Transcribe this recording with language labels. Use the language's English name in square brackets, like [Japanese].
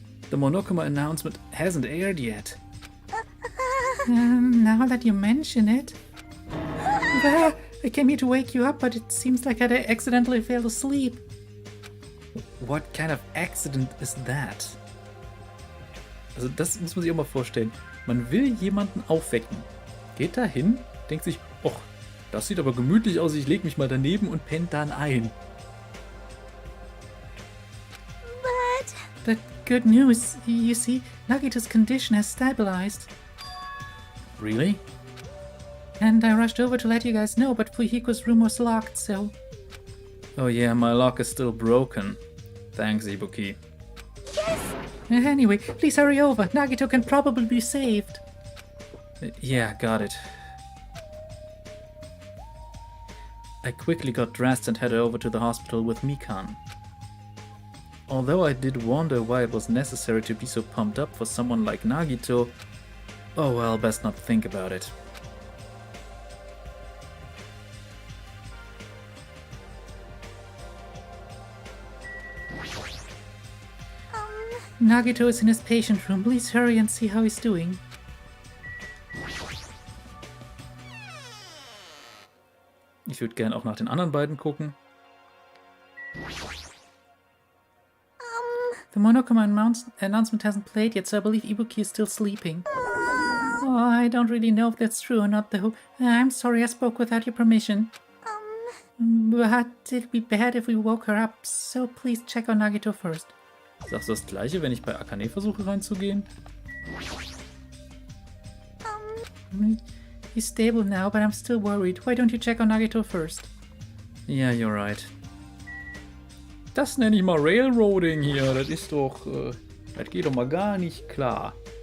[English] The Monokuma announcement hasn't aired yet. Now that you mention it. I came here to wake you up, but it seems like I accidentally fell asleep. What kind of accident is that? [German] Also das muss man sich auch mal vorstellen. Man will jemanden aufwecken. Geht da hin, denkt sich, och, das sieht aber gemütlich aus, ich leg mich mal daneben und pennt dann ein. [English] But good news, you see, Nagito's condition has stabilized. Really? And I rushed over to let you guys know, but Fuyiko's room was locked, so... Oh yeah, my lock is still broken. Thanks, Ibuki. Anyway, please hurry over. Nagito can probably be saved. Yeah, got it. I quickly got dressed and headed over to the hospital with Mikan. Although I did wonder why it was necessary to be so pumped up for someone like Nagito, oh well, best not think about it. Nagito is in his patient room. Please hurry and see how he's doing. [German] Ich würde gern auch nach den anderen beiden gucken. [English] The Monokuma announcement hasn't played yet, so I believe Ibuki is still sleeping. Oh, I don't really know if that's true or not, though. I'm sorry I spoke without your permission. But it'd be bad if we woke her up, so please check on Nagito first. [German] Sagst du das gleiche, wenn ich bei Akane versuche reinzugehen? [English] He's stable now, but I'm still worried. Why don't you check on Nagito first? Yeah, you're right. [German] Das nenne ich mal Railroading hier. Das ist doch... das geht doch mal gar nicht klar.